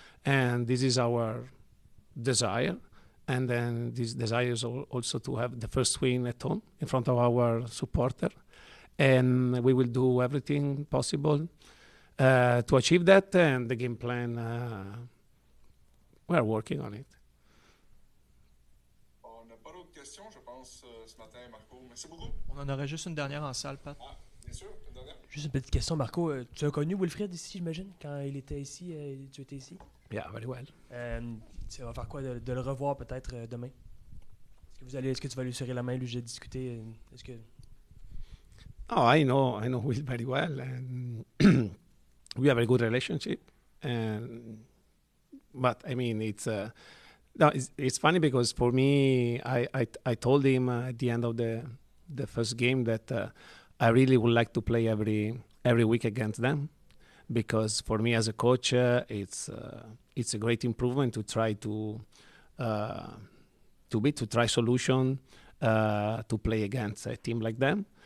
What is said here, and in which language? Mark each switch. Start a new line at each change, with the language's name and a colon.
English: And this is our desire. And then this desire is also to have the first win at home in front of our supporter. And we will do everything possible to achieve that. And the game plan, we are working on it.
French: On n'a pas d'autres questions, je pense, ce matin, Marco. Merci beaucoup. On en aurait juste une dernière en salle, Pat. Ah, bien sûr, une dernière. Juste une petite question, Marco. Tu as connu Wilfried ici, j'imagine, quand il était ici, tu étais ici?
English: Yeah, very well.
French: Tu vas faire quoi de le revoir peut-être demain? Est-ce que tu vas lui serrer la main, lui, j'ai discuté? Est-ce que...
English: Oh, I know Will very well, and we have a good relationship. But I mean, it's funny because for me, I told him at the end of the first game that I really would like to play every week against them, because for me as a coach, it's a great improvement to try to try solution to play against a team like them.